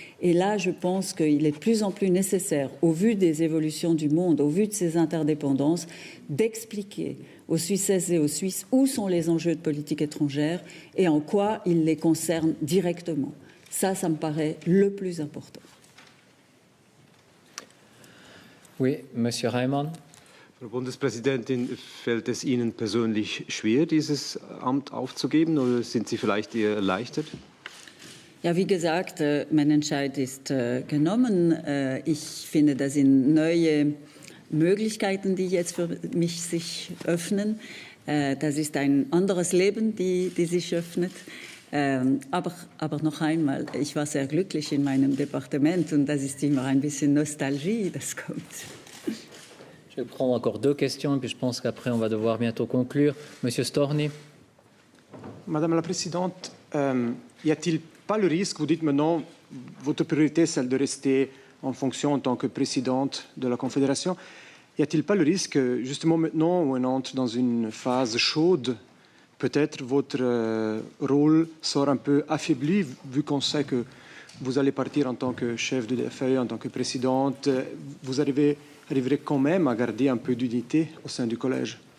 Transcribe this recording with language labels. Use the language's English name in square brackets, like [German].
[French] Et là, je pense qu'il est de plus en plus nécessaire, au vu des évolutions du monde, au vu de ces interdépendances, d'expliquer aux Suissaises et aux Suisses où sont les enjeux de politique étrangère et en quoi ils les concernent directement. Ça me paraît le plus important. Oui, Monsieur Reimann. [German] Frau Bundespräsidentin, fällt es Ihnen persönlich schwer, dieses Amt aufzugeben, oder sind Sie vielleicht eher erleichtert? Ja, wie gesagt, mein Entscheid ist genommen. Ich finde, das sind neue Möglichkeiten, die jetzt für mich sich öffnen. Das ist ein anderes Leben, die sich öffnet. Aber noch einmal, ich war sehr glücklich in meinem Departement und das ist immer ein bisschen Nostalgie, das kommt. [French] Je vais prendre encore 2 questions et puis je pense qu'après on va devoir bientôt conclure. Monsieur Storni. Madame la Présidente, y a-t-il pas le risque, vous dites maintenant, votre priorité est celle de rester en fonction en tant que présidente de la Confédération, y a-t-il pas le risque, justement maintenant où on entre dans une phase chaude, peut-être votre rôle sort un peu affaibli, vu qu'on sait que vous allez partir en tant que chef de DFE, en tant que présidente, vous arriverez quand même à garder un peu d'unité au sein du collège?